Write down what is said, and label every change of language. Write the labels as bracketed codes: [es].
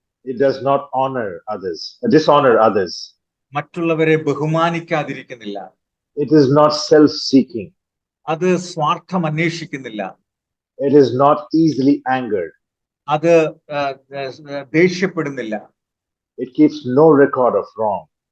[en] It does not dishonor others. [ml] മറ്റുള്ളവരെ ബഹുമാനിക്കാതിരിക്കുന്നില്ല. [en] It is not self-seeking. [ml] അത് സ്വാർത്ഥം അന്വേഷിക്കുന്നില്ല. [en] It is not easily angered. [ml] അത് ദേഷ്യപ്പെടുന്നില്ല. [en] It keeps no record of wrong.